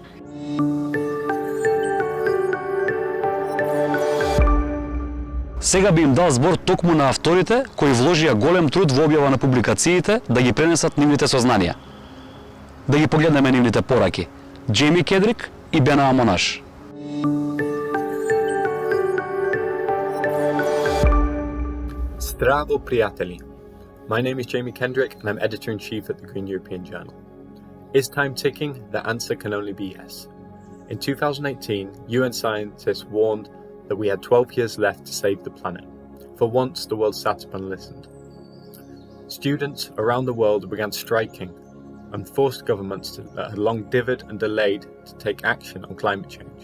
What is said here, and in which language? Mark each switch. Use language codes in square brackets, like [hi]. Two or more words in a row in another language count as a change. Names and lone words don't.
[mk] Сега би им дал збор токму на авторите кои вложија голем труд во објава на публикациите да ги пренесат нивните сознанија. Да ги погледнеме нивните пораки. Джейми Кедрик и Бена Монаш. Здраво, пријатели! [en] My name is Jamie Kendrick and I'm editor-in-chief at the Green European Journal. Is time ticking? The answer can only be yes. In 2018, UN scientists warned that we had 12 years left to save the planet. For once, the world sat up and listened. Students around the world began striking and forced governments that had long divvied and delayed to take action on climate change.